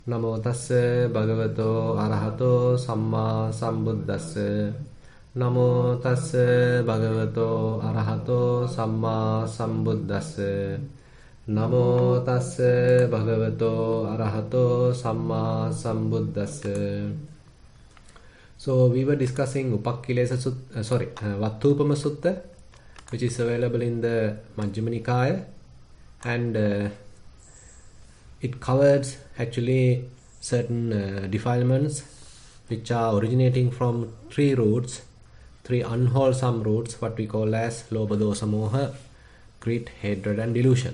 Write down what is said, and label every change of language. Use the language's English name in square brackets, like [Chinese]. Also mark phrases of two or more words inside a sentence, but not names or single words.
[Pali] Namo tassa bhagavato arahato samma sambuddhassa. Namo tassa bhagavato arahato samma sambuddhassa. Namo tassa bhagavato arahato samma sambuddhassa. [English] So we were discussing Vatthupama Sutta, which is available in the Majjhima Nikaya, and it covers actually certain defilements which are originating from three roots, three unwholesome roots, what we call as [Pali] Lobha, Dosa, Moha, [English] greed, hatred and delusion.